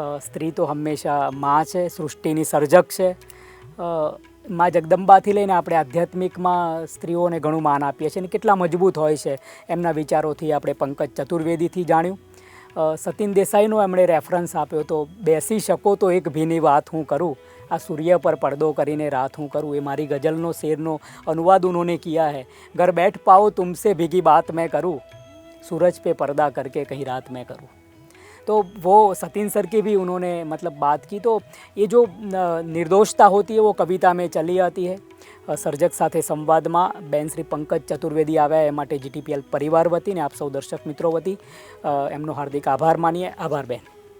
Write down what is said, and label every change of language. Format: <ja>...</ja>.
<gu>સ્ત્રી તો હંમેશા માં છે, સૃષ્ટિની સર્જક છે. માં જગદંબાથી લઈને આપણે આધ્યાત્મિકમાં સ્ત્રીઓને ઘણું માન આપીએ છીએ અને કેટલા મજબૂત હોય છે એમના વિચારોથી આપણે પંકજ ચતુર્વેદીથી જાણ્યું. સતીન દેસાઈનો એમણે રેફરન્સ આપ્યો તો, બેસી શકો તો એક ભીની વાત હું કરું, આ સૂર્ય પર પડદો કરીને રાત હું કરું. એ મારી ગઝલનો શેરનો</gu> <hi>अनुवाद उन्होंने किया है. घर बैठ पाओ तुमसे भीगी बात मैं करूँ, सूरज पे पर्दा करके कहीं रात में करूँ. तो वो सतीन सर की भी उन्होंने मतलब बात की. तो ये जो निर्दोषता होती है वो कविता में चली आती है.</hi> <gu>સર્જક સાથે સંવાદમાં બેન શ્રી પંકજ ચતુર્વેદી આવ્યા, એ માટે GTPL પરિવાર વતી ને આપ સૌ દર્શક મિત્રો વતી એમનો હાર્દિક આભાર માનીએ. આભાર બેન.</gu>